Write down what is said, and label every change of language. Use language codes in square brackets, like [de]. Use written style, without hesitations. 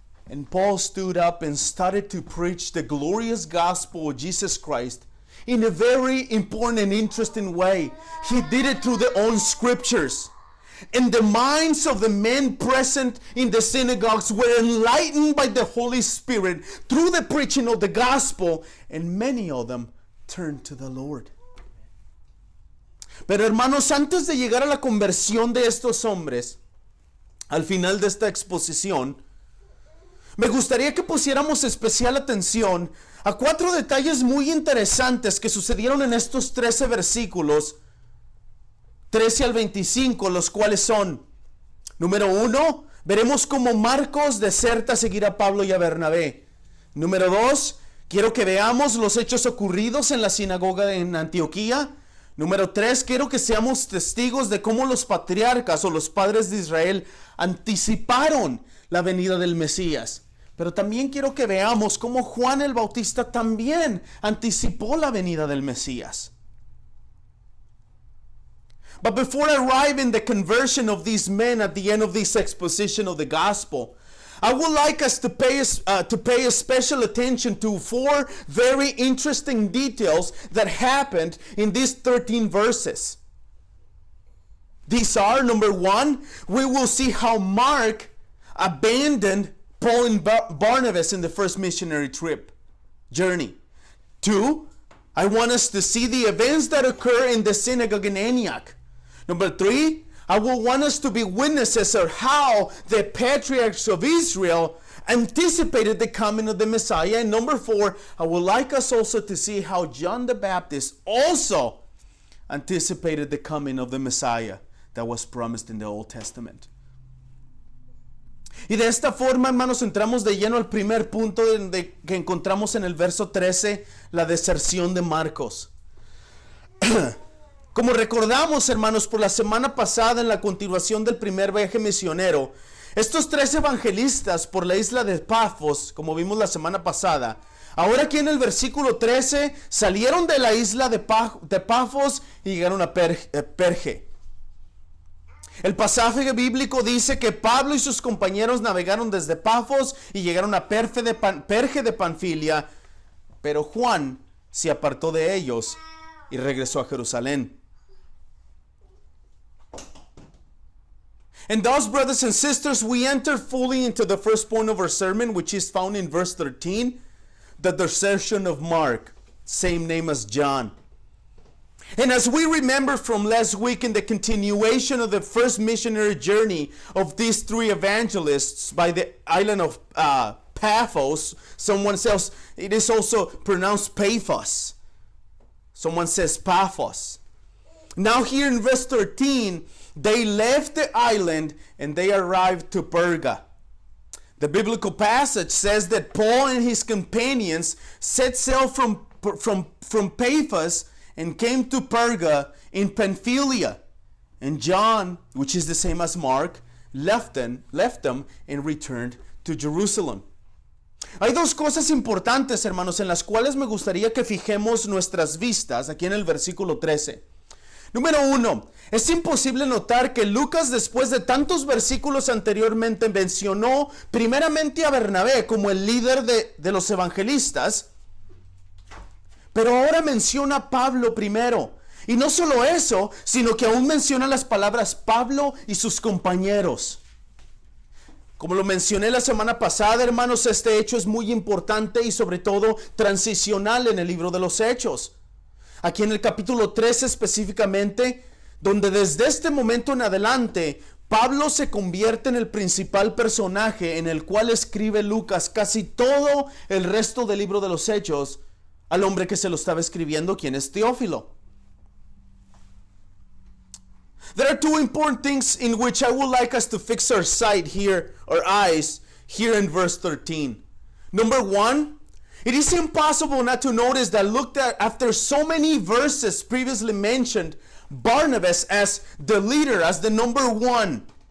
[en] And Paul stood up and started to preach the glorious gospel of Jesus Christ in a very important and interesting way. He did it through their own scriptures. And the minds of the men present in the synagogues were enlightened by the Holy Spirit through the preaching of the gospel, and many of them turned to the Lord. [es] Pero hermanos, antes de llegar a la conversión de estos hombres, al final de esta exposición, me gustaría que pusiéramos especial atención a 4 detalles muy interesantes que sucedieron en estos 13 versículos, 13 al 25, los cuales son: número 1, veremos cómo Marcos deserta a seguir a Pablo y a Bernabé. Número 2, quiero que veamos los hechos ocurridos en la sinagoga en Antioquía. Número 3, quiero que seamos testigos de cómo los patriarcas o los padres de Israel anticiparon la venida del Mesías. Pero también quiero que veamos cómo Juan el Bautista también anticipó la venida del Mesías. [en] But before I arrive in the conversion of these men at the end of this exposition of the gospel, I would like us to pay a special attention to 4 very interesting details that happened in these 13 verses. These are, number 1, we will see how Mark abandoned Paul and Barnabas in the first missionary journey. 2, I want us to see the events that occur in the synagogue in Antioch. Number 3, I will want us to be witnesses of how the patriarchs of Israel anticipated the coming of the Messiah. And number 4, I would like us also to see how John the Baptist also anticipated the coming of the Messiah that was promised in the Old Testament. [es] Y de esta forma, hermanos, entramos de lleno al primer punto que encontramos en el verso 13, la deserción de Marcos. Como recordamos, hermanos, por la semana pasada en la continuación del primer viaje misionero, estos 3 evangelistas por la isla de Pafos, como vimos la semana pasada, ahora aquí en el versículo 13, salieron de la isla de Pafos y llegaron a Perge. El pasaje bíblico dice que Pablo y sus compañeros navegaron desde Pafos y llegaron a Perge de Panfilia, pero Juan se apartó de ellos y regresó a Jerusalén. [en] And thus, brothers and sisters, we enter fully into the first point of our sermon, which is found in verse 13, the desertion of Mark, same name as John. And as we remember from last week in the continuation of the first missionary journey of these 3 evangelists by the island of Paphos, someone says it is also pronounced Paphos. Someone says Paphos. Now here in verse 13, they left the island and they arrived to Perga. The biblical passage says that Paul and his companions set sail from Paphos and came to Perga in Pamphylia. And John, which is the same as Mark, left them and returned to Jerusalem. [es] Hay 2 cosas importantes, hermanos, en las cuales me gustaría que fijemos nuestras vistas aquí en el versículo 13. Número 1, es imposible notar que Lucas, después de tantos versículos anteriormente, mencionó primeramente a Bernabé como el líder de los evangelistas, pero ahora menciona a Pablo primero. Y no solo eso, sino que aún menciona las palabras Pablo y sus compañeros. Como lo mencioné la semana pasada, hermanos, este hecho es muy importante y sobre todo transicional en el libro de los Hechos. Aquí en el capítulo 13 específicamente, donde desde este momento en adelante, Pablo se convierte en el principal personaje en el cual escribe Lucas casi todo el resto del libro de los Hechos al hombre que se lo estaba escribiendo, quien es Teófilo. [en] There are 2 important things in which I would like us to fix our eyes here in verse 13. Number 1, it is impossible not to notice that after so many verses previously mentioned Barnabas as the leader, as the number 1.